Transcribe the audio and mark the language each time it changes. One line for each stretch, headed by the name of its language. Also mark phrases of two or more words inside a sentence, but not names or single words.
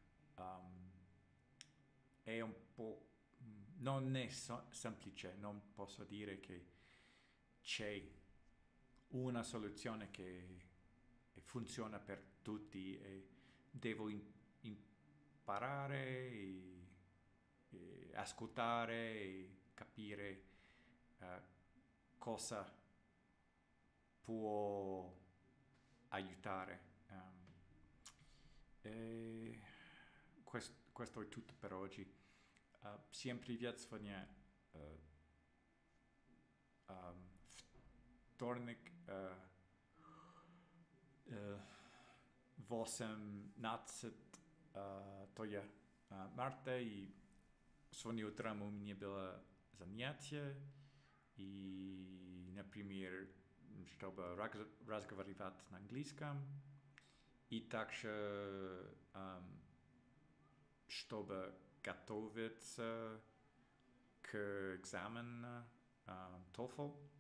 Italian: È un po' non è semplice, non posso dire che c'è una soluzione che funziona per tutti e devo imparare e ascoltare e capire cosa può aiutare. Questo è tutto per oggi.
Russian: Всем привет, сегодня вторник, 18 марта, и сегодня утром у меня было занятие, и, например, чтобы разговаривать на английском, и также чтобы готовиться к экзамену TOEFL.